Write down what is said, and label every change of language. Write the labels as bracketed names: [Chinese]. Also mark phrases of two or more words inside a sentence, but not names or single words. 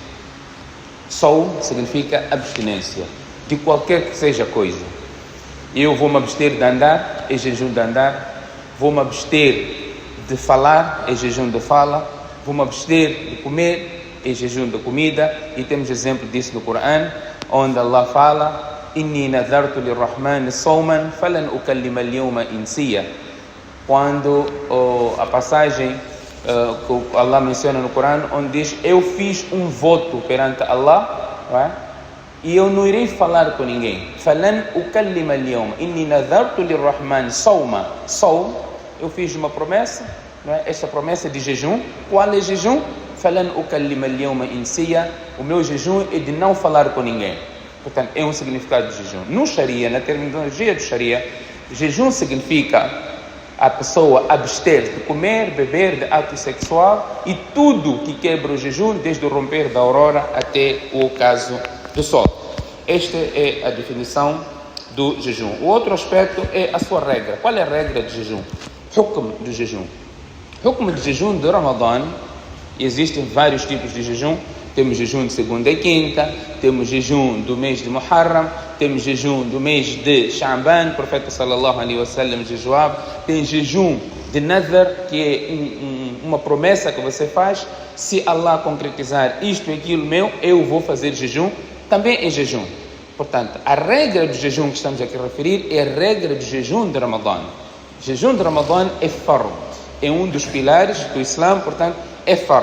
[Portuguese] Saum significa abstinência de qualquer que seja coisa. Eu vou me abster de andar, é jejum de andar. Vou me abster de falar, é jejum de fala. Vou me abster de comer, é jejum de comida. E temos exemplo disso no Corão, onde Allah fala: [Arabic] إني نذرت للرحمن صوما فلن أكلم اليوم إنسيا. [Portuguese] Quando a passagem que Allah menciona no Corão, onde diz: eu fiz um voto perante Allah, não é? E eu não irei falar com ninguém. [Arabic] فلن أكلم اليوم إني نذرت للرحمن صوما. [Portuguese] Sawm, eu fiz uma promessa, não é? Esta promessa de jejum. Qual é jejum? [Arabic] فلن أكلم اليوم إنسيا. [Portuguese] O meu jejum é de não falar com ninguém. Portanto, é um significado de jejum. No Sharia, na terminologia do Sharia, jejum significa a pessoa abster de comer, beber, de ato sexual e tudo que quebra o jejum, desde o romper da aurora até o ocaso do sol. Esta é a definição do jejum. O outro aspecto é a sua regra. Qual é a regra de jejum? Hukm do jejum. Hukm de jejum do Ramadã. Existem vários tipos de jejum. Temos jejum de segunda e quinta, temos jejum do mês de Muharram, temos jejum do mês de Sha'ban, o profeta [Arabic] صلى الله عليه وسلم [Portuguese] jejuava. Tem jejum de Nadhr, que é uma promessa que você faz: se Allah concretizar isto e aquilo meu, eu vou fazer jejum. Também é jejum. Portanto, a regra do jejum que estamos aqui a referir é a regra do jejum de Ramadã. O jejum de Ramadã é fard, é um dos pilares do Islã, portanto é fard.